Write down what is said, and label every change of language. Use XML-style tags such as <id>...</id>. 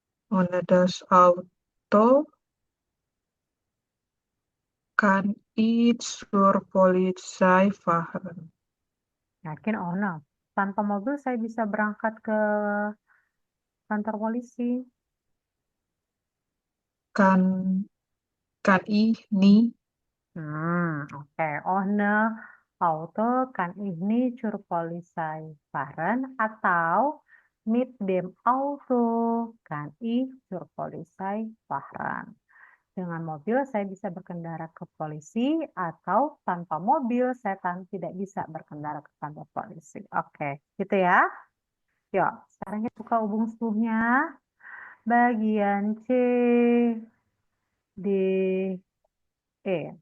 <de>Ohne das Auto kann ich zur Polizei fahren.</de> <id>Yakin ohne. Tanpa mobil saya bisa berangkat ke kantor polisi.</id> <de>Kann ich nie Oke. Ohne Auto kann ich nicht zur Polizei fahren atau mit dem Auto kann ich zur Polizei fahren.</de> <id>Dengan mobil saya bisa berkendara ke polisi atau tanpa mobil saya tidak bisa berkendara ke kantor polisi. Oke, gitu ya. Yuk, sekarang kita buka hubung suhunya. Bagian C, D, E.</id>